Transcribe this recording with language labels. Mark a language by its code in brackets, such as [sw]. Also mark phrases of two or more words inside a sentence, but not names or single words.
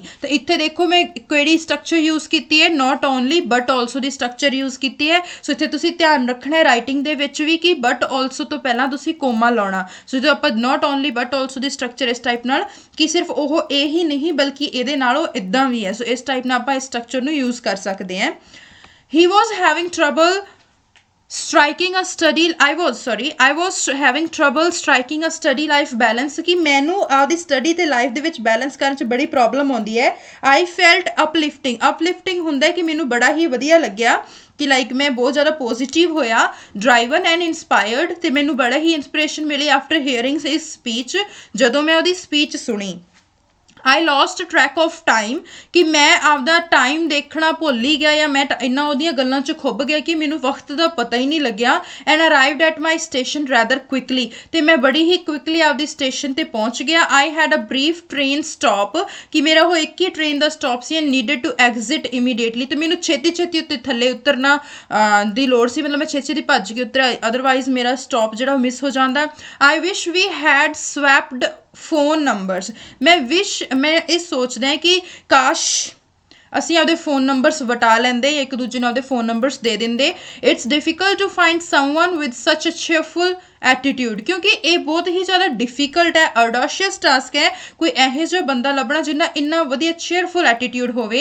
[pa] ਤਾਂ ਇੱਥੇ ਦੇਖੋ ਮੈਂ ਕਿਹੜੀ ਸਟਰਕਚਰ ਯੂਜ਼ ਕੀਤੀ ਹੈ, [en] not only but also [pa] ਦੀ ਸਟਰਕਚਰ ਯੂਜ਼ ਕੀਤੀ ਹੈ। ਸੋ ਇੱਥੇ ਤੁਸੀਂ ਧਿਆਨ ਰੱਖਣਾ ਹੈ ਰਾਈਟਿੰਗ ਦੇ ਵਿੱਚ ਵੀ ਕਿ [en] but also [pa] ਤੋਂ ਪਹਿਲਾਂ ਤੁਸੀਂ ਕੋਮਾ ਲਾਉਣਾ। ਸੋ ਜਦੋਂ ਆਪਾਂ [en] not only but also [pa] ਦੀ ਸਟਰਕਚਰ ਇਸ ਟਾਈਪ ਨਾਲ ਕਿ ਸਿਰਫ ਉਹ ਇਹ ਹੀ ਨਹੀਂ ਬਲਕਿ ਇਹਦੇ ਨਾਲ ਉਹ ਇਦਾਂ ਵੀ ਹੈ। ਸੋ ਇਸ ਟਾਈਪ ਨਾਲ ਆਪਾਂ ਇਸ ਸਟਰਕਚਰ ਨੂੰ ਯੂਜ਼ ਕਰ ਸਕਦੇ ਹਾਂ। [en] he was having trouble striking a study I was having trouble striking a study life balance, [pa] ਕਿ ਮੈਨੂੰ ਆਪਦੀ ਸਟੱਡੀ ਤੇ ਲਾਈਫ ਦੇ ਵਿੱਚ ਬੈਲੈਂਸ ਕਰਨ 'ਚ ਬੜੀ ਪ੍ਰੋਬਲਮ ਆਉਂਦੀ ਹੈ। [en] I felt uplifting [pa] ਹੁੰਦਾ ਕਿ ਮੈਨੂੰ ਬੜਾ ਹੀ ਵਧੀਆ ਲੱਗਿਆ ਕਿ ਲਾਈਕ ਮੈਂ ਬਹੁਤ ਜ਼ਿਆਦਾ ਪੋਜ਼ੀਟਿਵ ਹੋਇਆ, [en] driven and inspired, [pa] ਤੇ ਮੈਨੂੰ ਬੜਾ ਹੀ ਇੰਸਪੀਰੇਸ਼ਨ ਮਿਲੀ [en] after hearing his speech, [pa] ਜਦੋਂ ਮੈਂ ਉਹਦੀ ਸਪੀਚ ਸੁਣੀ। [en] I lost track of time, [pa] ਕਿ ਮੈਂ ਆਪਦਾ ਟਾਈਮ ਦੇਖਣਾ ਭੁੱਲ ਹੀ ਗਿਆ ਜਾਂ ਮੈਂ ਇੰਨਾ ਉਹਦੀਆਂ ਗੱਲਾਂ 'ਚ ਖੁੱਭ ਗਿਆ ਕਿ ਮੈਨੂੰ ਵਕਤ ਦਾ ਪਤਾ ਹੀ ਨਹੀਂ ਲੱਗਿਆ। [en] and arrived at my station rather quickly, [pa] ਤੇ ਮੈਂ ਬੜੀ ਹੀ ਕੁਇਕਲੀ ਆਪਦੀ ਸਟੇਸ਼ਨ ਤੇ ਪਹੁੰਚ ਗਿਆ। [en] I had a brief train stop, [pa] ਕਿ ਮੇਰਾ ਉਹ ਇੱਕ ਹੀ ਟ੍ਰੇਨ ਦਾ ਸਟਾਪ ਸੀ [en] and needed to exit immediately, [pa] ਤੇ ਮੈਨੂੰ ਛੇਤੀ ਉੱਤੇ ਥੱਲੇ ਉਤਰਨਾ ਦੀ ਲੋੜ ਸੀ, ਮਤਲਬ ਮੈਂ ਛੇਤੀ ਭੱਜ ਕੇ ਉਤਰਿਆ, ਅਦਰਵਾਈਜ਼ ਮੇਰਾ ਸਟਾਪ ਜਿਹੜਾ ਉਹ ਮਿਸ ਹੋ ਜਾਂਦਾ। [en] I wish we had swapped phone numbers, [pa] ਮੈਂ ਇਹ ਸੋਚਦਾ ਕਿ ਕਾਸ਼ ਅਸੀਂ ਆਪਦੇ [en] phone numbers [pa] ਵਟਾ ਲੈਂਦੇ, ਇੱਕ ਦੂਜੇ ਨੂੰ ਆਪਦੇ [en] phone numbers [pa] ਦੇ ਦਿੰਦੇ। [en] it's difficult to find someone with such a cheerful attitude, [pa] ਕਿਉਂਕਿ ਇਹ ਬਹੁਤ ਹੀ ਜ਼ਿਆਦਾ ਡਿਫਿਕਲਟ ਹੈ, [en] audacious task [pa] ਹੈ ਕੋਈ ਇਹੋ ਜਿਹਾ ਬੰਦਾ ਲੱਭਣਾ ਜਿਹਨਾਂ ਇੰਨਾ ਵਧੀਆ [en] cheerful attitude [pa] ਹੋਵੇ।